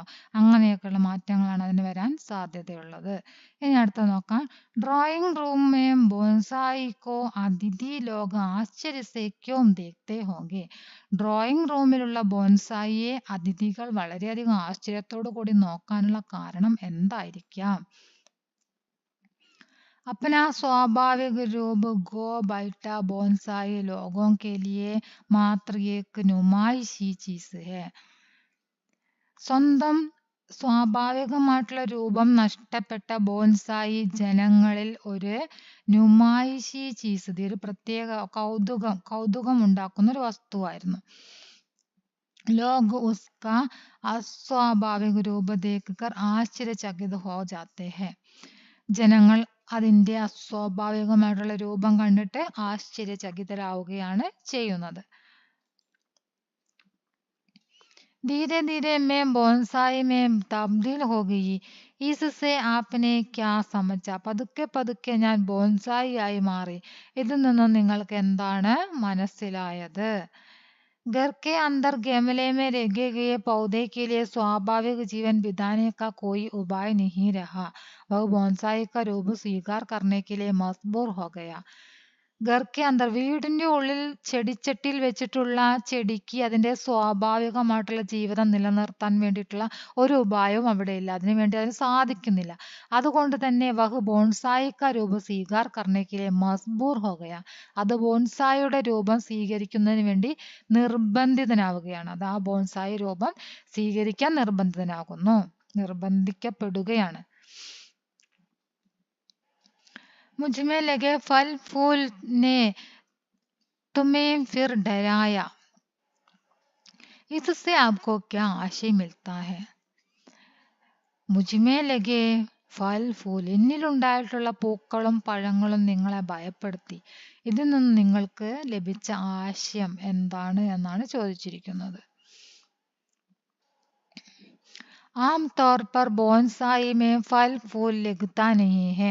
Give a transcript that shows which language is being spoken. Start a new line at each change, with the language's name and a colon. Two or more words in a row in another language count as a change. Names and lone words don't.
Malayalam: അങ്ങനെയൊക്കെയുള്ള മാറ്റങ്ങളാണ് അതിന് വരാൻ സാധ്യതയുള്ളത്. ഇനി അടുത്ത നോക്കാം.
English: drawing room
Hindi: में बोनसाई को अतिथि लोक आश्चर्य से क्यों देखते होंगे.
Malayalam: ഡ്രോയിങ് റൂമിലുള്ള ബോൺസായിയെ അതിഥികൾ വളരെയധികം ആശ്ചര്യത്തോടു കൂടി നോക്കാനുള്ള കാരണം എന്തായിരിക്കാം?
Hindi: अपना स्वाभाविक रूप गो बैठा बोनसाई लोगों के लिए मात्र एक नुमाइशी चीज है.
Malayalam: സ്വന്തം സ്വാഭാവികമായിട്ടുള്ള രൂപം നഷ്ടപ്പെട്ട ബോൺസായി ജനങ്ങളിൽ ഒരു
Hindi: नुमाइशी चीज़,
Malayalam: ഒരു പ്രത്യേക കൗതുകം ഉണ്ടാക്കുന്ന ഒരു വസ്തുവായിരുന്നു.
Hindi: लोग उसका अस्वाभाविक रूप देखकर आश्चर्यचकित हो जाते हैं.
Malayalam: ജനങ്ങൾ അതിന്റെ അസ്വാഭാവികമായിട്ടുള്ള രൂപം കണ്ടിട്ട് ആശ്ചര്യചകിതരാവുകയാണ് ചെയ്യുന്നത്.
Hindi: धीरे धीरे मैं बोनसाई में तब्दील हो गई. इससे आपने क्या समझा?
Malayalam: പതുക്കെ പതുക്കെ ഞാൻ ബോൺസായി ആയി മാറി. ഇതിൽ നിന്നും നിങ്ങൾക്ക് എന്താണ് മനസ്സിലായത്?
Hindi: घर के अंदर गमले में रखे गए पौधे के लिए स्वाभाविक जीवन बिताने का कोई उपाय नहीं रहा. वह बोनसाई का रूप स्वीकार करने के लिए मजबूर हो गया. घर के अंदर,
Malayalam: വീടിന്റെ ഉള്ളിൽ ചെടിച്ചട്ടിയിൽ വെച്ചിട്ടുള്ള ചെടിക്ക് അതിന്റെ സ്വാഭാവികമായിട്ടുള്ള ജീവിതം നിലനിർത്താൻ വേണ്ടിയിട്ടുള്ള ഒരു ഉപായവും അവിടെ ഇല്ല. അതിനുവേണ്ടി അതിന് സാധിക്കുന്നില്ല. അതുകൊണ്ട് തന്നെ
Hindi: वह बोनसाई का रूप स्वीकार करने के लिए मजबूर हो गया.
Malayalam: അത് ബോൺസായിയുടെ രൂപം സ്വീകരിക്കുന്നതിന് വേണ്ടി നിർബന്ധിതനാവുകയാണ്. അത് ആ ബോൺസായി രൂപം സ്വീകരിക്കാൻ നിർബന്ധിക്കപ്പെടുകയാണ്.
Hindi: मुझमें लगे फल फूल ने तुम्हें फिर डराया. इससे आपको क्या आशय मिलता है? मुझमें लगे फल फूल,
Malayalam: എന്നിലുണ്ടായിട്ടുള്ള പൂക്കളും പഴങ്ങളും നിങ്ങളെ ഭയപ്പെടുത്തി. ഇതിൽ നിന്ന് നിങ്ങൾക്ക് ലഭിച്ച ആശയം എന്താണ് എന്നാണ് ചോദിച്ചിരിക്കുന്നത്.
Hindi: आमतौर पर बोनसाई में फल फूल लगता नहीं है.